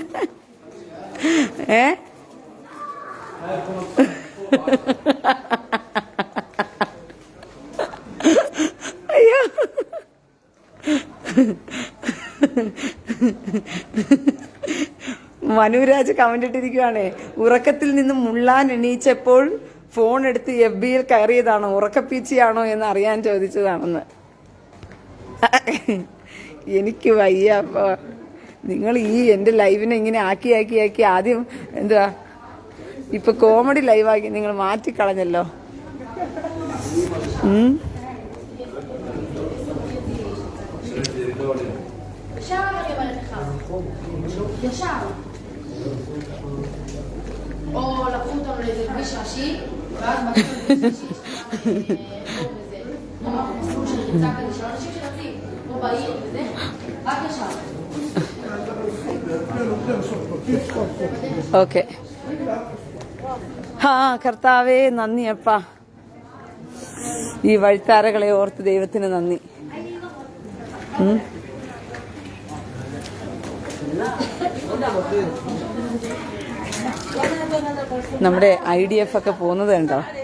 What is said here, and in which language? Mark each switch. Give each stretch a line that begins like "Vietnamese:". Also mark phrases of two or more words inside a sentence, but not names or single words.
Malayalam: ഏ അയ്യോ, മനുരാജ് കമന്റ് ഇട്ടിരിക്കുവാണേ, ഉറക്കത്തിൽ നിന്നും മുള്ളാൻ എണീച്ചപ്പോൾ ഫോൺ എടുത്ത് FB യിൽ കയറിയതാണോ, ഉറക്കപ്പീച്ചിയാണോ എന്ന് അറിയാൻ ചോദിച്ചതാണെന്ന്. എനിക്ക് വയ്യ. അപ്പൊ നിങ്ങൾ ഈ എന്റെ ലൈവിനെ ഇങ്ങനെ ആക്കി ആദ്യം എന്തുവാ ഇപ്പൊ കോമഡി ലൈവാക്കി നിങ്ങൾ മാറ്റിക്കളഞ്ഞല്ലോ.
Hebrew: או לקחו אותנו לאיזה כביש ראשי, ואז מצאו כביש ראשי, מסלול של ריצה כזה, של אנשים שרצים, פה בעיר וזה, רק ישר.
Malayalam: ഓക്കെ. ആ കർത്താവേ നന്ദിയപ്പാ, ഈ വഴിത്താരകളെ ഓർത്ത് ദൈവത്തിന് നന്ദി. നമ്മുടെ IDF ഒക്കെ പോകുന്നത് കണ്ടോ?